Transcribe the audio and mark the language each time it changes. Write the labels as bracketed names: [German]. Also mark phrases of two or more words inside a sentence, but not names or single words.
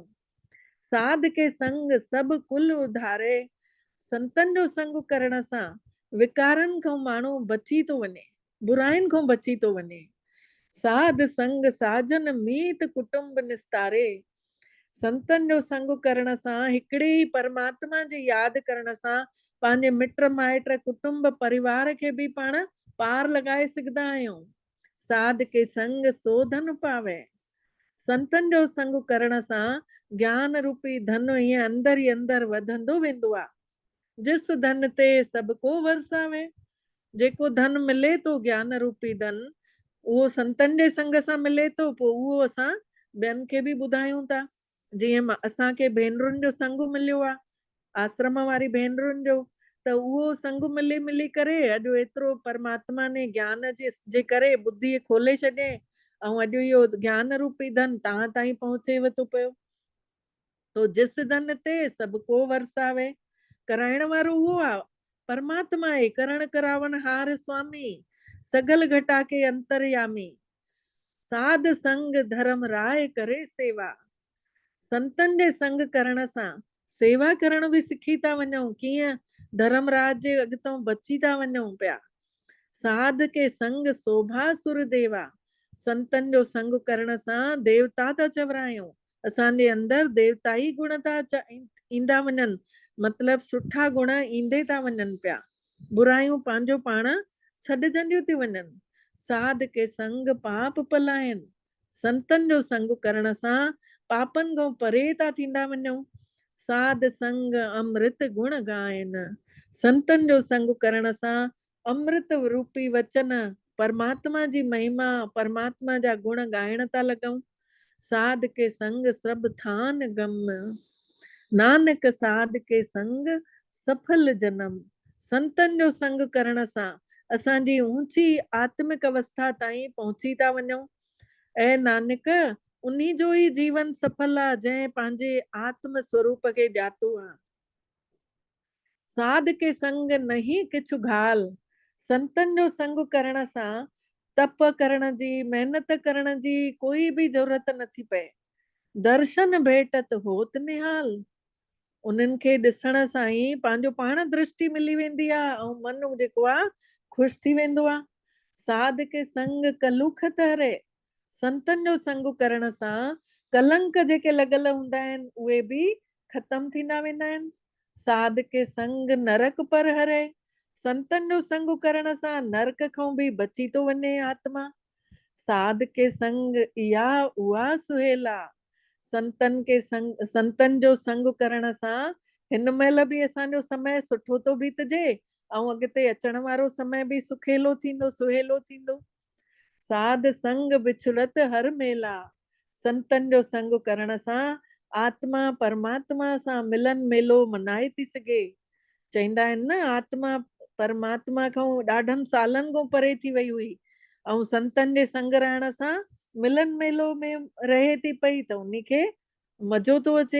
[Hindi] साध के संग सभु कुल उधारे, [Sindhi] संतन जो संग करण सां विकारनि खां माण्हू बची थो वञे, बुराइनि खां बची थो वञे। [Hindi] साध संग साजन मीत कुटुंब निस्तारे, [Sindhi] संतन जो संग करण सां हिकिड़े ई परमात्मा जी यादि करण सां पंहिंजे मिट माइट कुटुंब परिवार खे बि पाण पार लॻाए सघंदा आहियूं। [Hindi] साध के संग सोधन पावे, [Sindhi] संतन जो संग करण सां ज्ञान रूपी धन ईअं अंदर ई अंदर वधंदो वेंदो आहे। [Hindi] जिस धन ते सभु को वरसावे, [Sindhi] जेको धन मिले थो ज्ञान रूपी धन, उहो संतनि जे संग सां मिले थो, पोइ उहो असां ॿियनि खे बि ॿुधायूं था। जीअं असांखे भेनरुनि जो संग मिलियो आहे, आश्रम वारी भेनरुनि जो, त उहो संग मिली मिली करे अॼु एतिरो परमात्मा ने ज्ञान जे करे बुद्धि खोले छॾे, ऐं अॼु इहो ज्ञान रूपी धन तव्हां ताईं पहुचेव थो पियो। तो [Hindi] जिस धन ते सभु को वरसावे, [Sindhi] कराइण वारो उहो आहे परमात्मा आहे, [Hindi] करण करावन हार स्वामी, सगल घटा के अंतरयामी, साध संग धर्म राय करे सेवा। [Sindhi] संतन जे संग करण सां सेवा करण बि सिखी था वञूं, कीअं धर्मराज जे अॻितों बची था वञूं पिया। [Hindi] साध के संग शोभा सुर देवा, [Sindhi] संतन जो संग करण सां देवता था चवरायूं, असांजे अंदर देवताई गुण था ईंदा वञनि, मतलब सुठा गुण ईंदे था वञनि पिया, बुरायूं पंहिंजो पाण छॾजंदियूं थी वञनि। [Hindi] साध के संग पाप पलायनि, [Sindhi] संतन जो संग करण सां पापन खां परे था थींदा वञूं। [Hindi] साध संग अमृत गुण गायन, [Sindhi] संतन जो संग करण सां अमृत रूपी वचन, परमात्मा जी महिमा, परमात्मा जा गुण ॻाइण था लॻूं। [Hindi] साध के संग सब थान गम, नानक साध के संग सफल जन्म। [Sindhi] संतन जो संग करण सां असांजी ऊंची आत्मिक अवस्था ताईं पहुची था वञूं। ऐं नानक उन्हीं जो ही जीवन सफल आहे जंहिं पंहिंजे आत्म स्वरूप खे ॼातो आहे। [Hindi] साध के संग नहीं किछु घाल, [Sindhi] संतन जो संग करण सां तप करण जी, मेहनत करण जी कोई भी जरूरत नथी पए। [Hindi] दर्शन भेटत होत निहाल, [Sindhi] उन्हनि खे ॾिसण सां ई पंहिंजो पाण दृष्टि मिली वेंदी आहे, ऐं मन जेको आहे ख़ुशि थी वेंदो आहे। [Hindi] साध के संग कलुख तरे, [Sindhi] संतन जो संग करण सां कलंक जेके लॻल हूंदा आहिनि उहे बि ख़तम थींदा वेंदा आहिनि। [Hindi] साध के संग नरक पर हरे, [Sindhi] संतन जो संग करण सां नरक खां बि बची थो वञे आत्मा। [Hindi] साध के संग इहा उहा सुहेला, [Sindhi] संतन जो संग करण सां हिन महिल बि असांजो समय सुठो थो बीतजे, ऐं अॻिते अचण वारो समय बि सुखेलो थींदो, सुहेलो थींदो। [Hindi] साध संग बिछड़त हर मेला, [Sindhi] संतन जो संग करण सां आत्मा परमात्मा सां मिलन मेलो मनाए थी सघे। चईंदा आहिनि न, आत्मा परमात्मा खां ॾाढनि सालनि खां परे थी वई हुई, ऐं संतन जे संग रहण सां मिलन मेलो में रहे थी पई, त उन्ही खे मज़ो थो अचे।